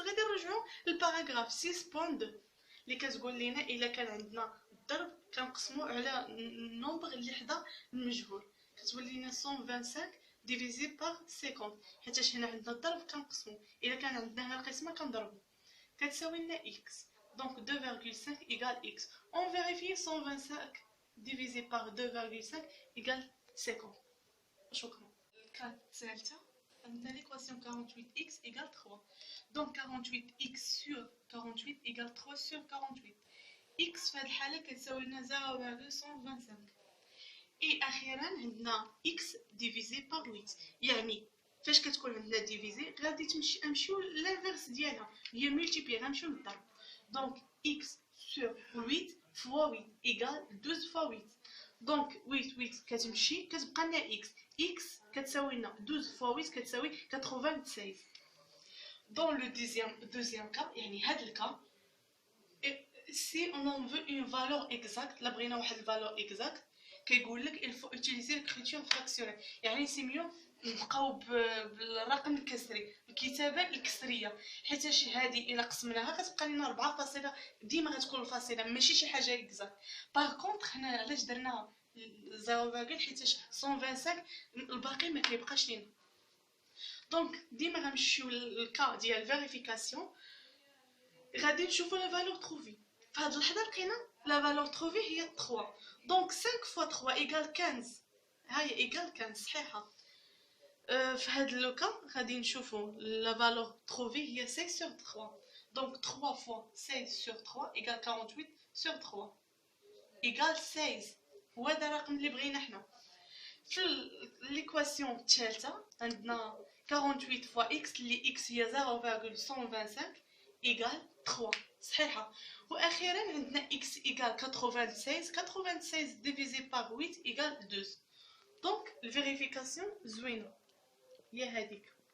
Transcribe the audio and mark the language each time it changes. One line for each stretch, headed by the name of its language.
Arabic: غادي نرجعو للباراغراف 6.2 اللي كتقول لنا الا كان عندنا الضرب كنقسمو على النومبر اللي حدا المجهول. كتولي لنا 125 ديفيزي بار 50 حيتاش هنا عندنا الضرب كنقسمو، الا كان عندنا هنا القسمه كنضربو، كتساوي لنا x.
French: donc 2,5 égale x. on vérifie 125 divisé par 2,5 égale 50.
Arabic: شكرا. الكات الثالثه عندنا l'équation 48x égale 3.
French: donc 48x sur 48 égale 3 sur 48.
Arabic: x في هذه الحاله كتساوي لنا 0,125. اي اخيرا عندنا
French: x divisé par 8.
Arabic: يعني فاش كتكون عندنا ديفيزي غادي نمشيو لانفيرس ديالها هي ملتيبلي، غنمشيو للضرب.
French: دونك x sur 8 fois 8 égale 12 fois 8.
Arabic: دونك 8 كتمشي كتبقى لنا x كتساوي لنا 12 fois 8 كتساوي 96.
French: dans le deuxième cas
Arabic: يعني هاد الكا
French: si on en veut une valeur exacte،
Arabic: لا بغينا واحد الفالور اكزاكت كيقول لك
French: il faut utiliser l'écriture fractionnelle.
Arabic: يعني سي ميو نبقاو بالرقم الكسري، الكتابه الكسريه، حيتاش هذه الا قسمناها كتبقى لنا 4 فاصله، ديما غتكون الفاصله ماشي شي حاجه اكزاكت. باغ كونطخ حنا علاش درناها 0 حيتاش 125 الباقي ما كيبقاش لينا. دونك ديما غنمشيو للكا ديال فيريفيكاسيون، غادي نشوفو لا فالور تروفي. فهاد اللحظه لقينا لا فالور تروفي هي 3.
French: دونك 5 fois 3 égale 15.
Arabic: هاي égale 15 صحيحه. في هاد لوكا غادي نشوفو لا فالور تروفي هي 6 sur 3.
French: دونك 3 fois 16 sur 3 égale 48 sur 3 égale 16.
Arabic: هو هذا الرقم اللي بغينا حنا. في ليكواسيون الثالثه عندنا 48 fois x اللي x هي 0,125 égale 3 صحيحه. واخيرا عندنا x égale 96 divisé par 8 égale 12. دونك الفيريفيكاسيون زوينه هي هذيك.